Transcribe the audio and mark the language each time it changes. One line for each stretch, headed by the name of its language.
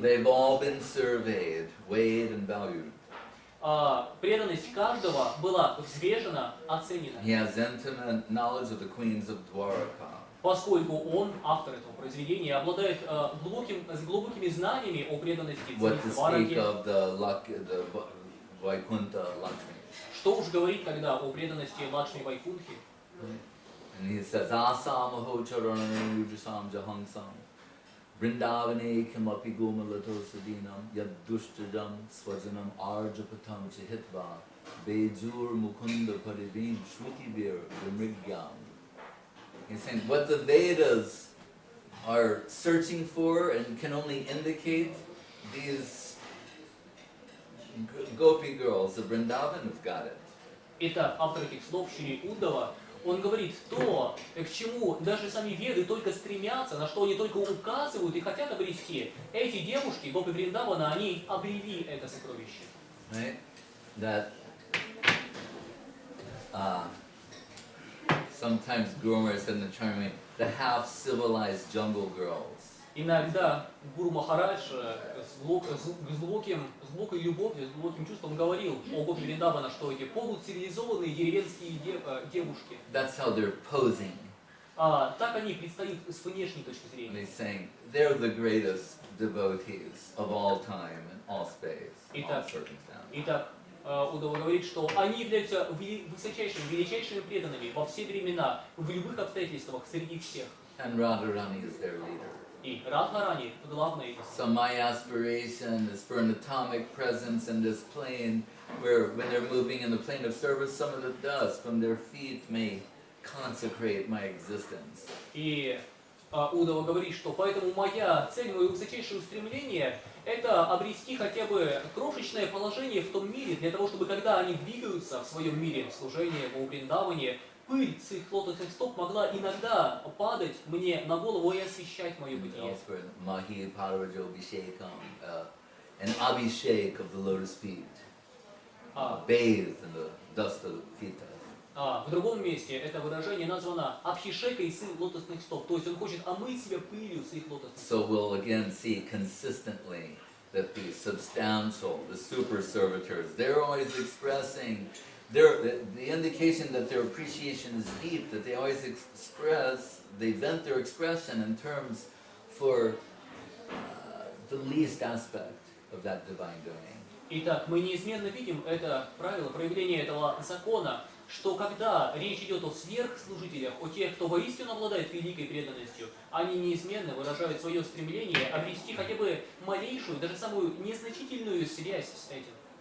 English: They've all been surveyed, weighed, and valued.
Russian: Преданность каждого была взвешена, оценена.
English: He has intimate knowledge of the queens of Dwarka.
Russian: Поскольку он, автор этого произведения, обладает глубокими знаниями о преданности
English: What to speak of the Vaikuntha Lakshmi.
Russian: Что уж говорить тогда о преданности Лакшми Вайкунхи.
English: And he says,
Sanskrit: Asamaho charanam yujasam jahangsam Vrindavane kimapi gomalato sadinam Yaddushtajam swajanam arjapatam chihitva Bejur mukunda parivin shrutivir vimrigyam.
English: He's saying what the Vedas are searching for and can only indicate these gopi girls of Vrindavan have got it.
Russian: Итак, автор этих слов Шри Уддава, он говорит то, к чему даже сами Веды только стремятся, на что они только указывают и хотят обрести. Эти девушки, гопи Вриндавана, они обрели это сокровище.
English: Right? That sometimes Guru Maharaj said in the charming, the half-civilized jungle girls.
Russian: Иногда Гуру Махарадж с глубокой любовью, с глубоким чувством говорил о гопи Вриндавана, что эти полуцивилизованные деревенские девушки.
English: That's how they're posing.
Russian: Так они предстают с внешней точки
English: And
Russian: зрения.
English: he's saying they're the greatest devotees of all time and all space, all circumstance.
Russian: Итак, Удава говорит, что они являются величайшими преданными во все времена, в любых обстоятельствах, среди всех.
English: And Radharani is their leader.
Russian: И Радхарани главное из них.
English: So my aspiration is for an atomic presence in this plane, where when they're moving in the plane of service, some of the dust from their feet may consecrate my existence.
Russian: И Удава говорит, что поэтому моя цель, мое высочайшее устремление – это обрести хотя бы крошечное положение в том мире, для того, чтобы когда они двигаются в своем мире служения, в Вриндаване, пыль с их лотосных стоп могла иногда падать мне на голову и освещать мое
English: And
Russian: бытие.
English: elsewhere,
Sanskrit: Mahi Parajo Abhishekam,
English: an abhishek of the lotus feet, bathed in the dust of the feet.
Russian: В другом месте это выражение названо «абхишекой с их лотосных стоп», то есть он хочет омыть себя пылью с их лотосных стоп.
English: So we'll again see consistently that the substantial, the super servitors, they're always expressing the indication that their appreciation is deep, that they always they vent their expression in terms for the least aspect of that divine domain.
Russian: Итак, мы неизменно видим это правило, проявление этого закона, что когда речь идет о сверхслужителях, о тех, кто воистину обладает великой преданностью, они неизменно выражают свое стремление обрести хотя бы малейшую, даже самую незначительную связь с этим.